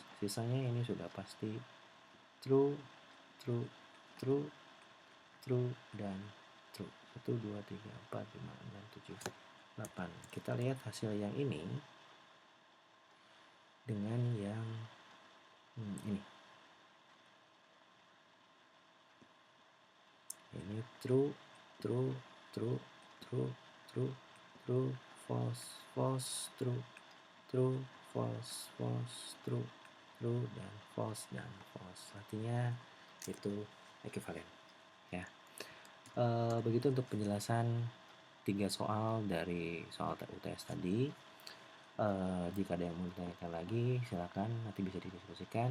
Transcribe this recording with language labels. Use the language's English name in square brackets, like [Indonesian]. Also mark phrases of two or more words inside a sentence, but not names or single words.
[Indonesian] Sisanya ini sudah pasti [English] true, true, true, true, [Indonesian] dan true. 1, 2, 3, 4, 5, 6, 7, 8. Kita lihat hasil yang ini dengan yang ini. [English] Ini true, true, true, true, true, true, false, false, true, true, false, false, true, true, [Indonesian] dan false, dan false. Artinya itu ekuivalen. Ya. Begitu untuk penjelasan 3 soal dari soal UTS tadi. Jika ada yang mau ditanyakan lagi, silakan nanti bisa didiskusikan.